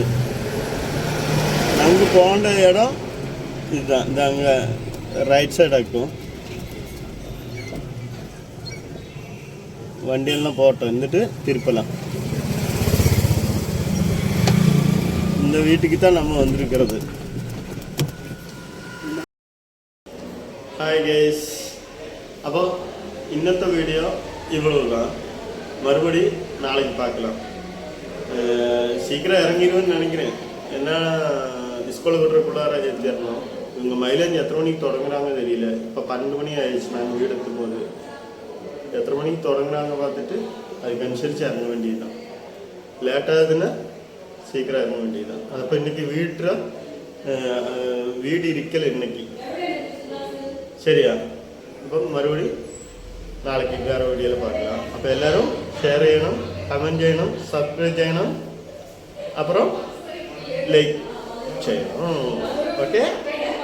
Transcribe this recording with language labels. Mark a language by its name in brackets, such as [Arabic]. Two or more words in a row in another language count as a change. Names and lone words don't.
[Tamil] நமக்கு போன இடம் இதுதான். இந்த அங்கே ரைட் சைடாக்கும் வண்டியெல்லாம் போட்டோம். இருந்துட்டு திருப்பலாம். இந்த வீட்டுக்கு தான் நம்ம வந்திருக்கிறது. [English] hi guys, [Malayalam] അപ്പോൾ ഇന്നത്തെ വീഡിയോ இவ்வளவுதான். [Tamil] மறுபடி நாளைக்கு பார்க்கலாம். சீக்கிரம் இறங்கிடுவேன்னு நினைக்கிறேன். ஏன்னா ஸ்கூலில் விடுறக்குள்ளார ஏற்றிடணும். இவங்க மைலேஜ் எத்தனை மணிக்கு தொடங்குறாங்க தெரியல. இப்போ 12 மணி ஆயிடுச்சு. நாங்கள் வீடு எத்தும் போது எத்தனை மணிக்கு தொடங்குறாங்க பார்த்துட்டு அதுக்கு அனுசரித்து இறங்க வேண்டியதுதான். லேட்டாகுதுன்னா சீக்கிரம் இறங்க வேண்டியதுதான். அப்போ இன்னைக்கு வீடு இருக்கல இன்னைக்கு, சரியா? அப்போ மறுபடியும் நாளைக்கு வேறு வீடியோவில் பார்க்கலாம். அப்போ எல்லோரும் [Malayalam] ஷேர் ചെയ്യണം, കമൻറ്റ് ചെയ്യണം, സബ്സ്ക്രൈബ് ചെയ്യണം, [Tamil] அப்புறம் லைக் செய்யணும். ஓகே.